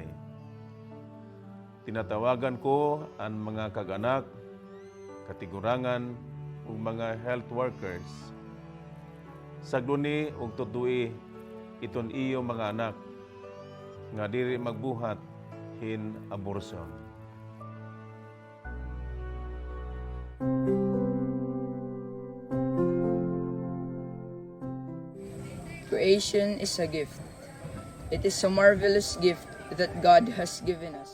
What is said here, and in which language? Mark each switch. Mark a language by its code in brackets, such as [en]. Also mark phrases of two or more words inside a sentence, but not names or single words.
[war] Tinatawagan ko ang mga kag-anak, katigurangan ug mga [en] health workers. [war] Sagduni ug tudui iton iyo mga anak nga diri magbuhat hin abortion. [en] Creation is a gift. It is a marvelous gift that God has given us.